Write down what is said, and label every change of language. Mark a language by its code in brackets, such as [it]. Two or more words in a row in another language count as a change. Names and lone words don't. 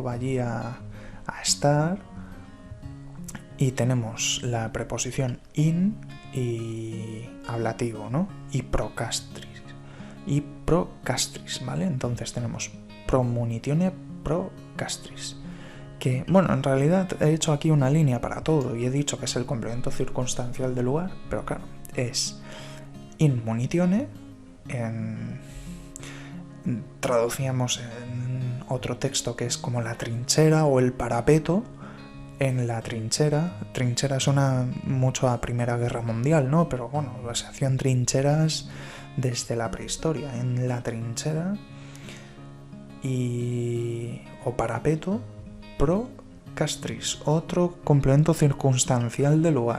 [es] Va allí a estar, y tenemos la preposición in y ablativo, ¿no? Y procastris, ¿vale? Entonces tenemos [la] promunitione procastris. [es] Que, bueno, en realidad he hecho aquí una línea para todo y he dicho que es el complemento circunstancial del lugar, pero claro, es [la] in munitione, [es] traducíamos en otro texto que es como la trinchera o el parapeto. En la trinchera suena mucho a Primera Guerra Mundial, ¿no? Pero bueno, se hacían trincheras desde la prehistoria. En la trinchera o parapeto, procastris, otro complemento circunstancial del lugar.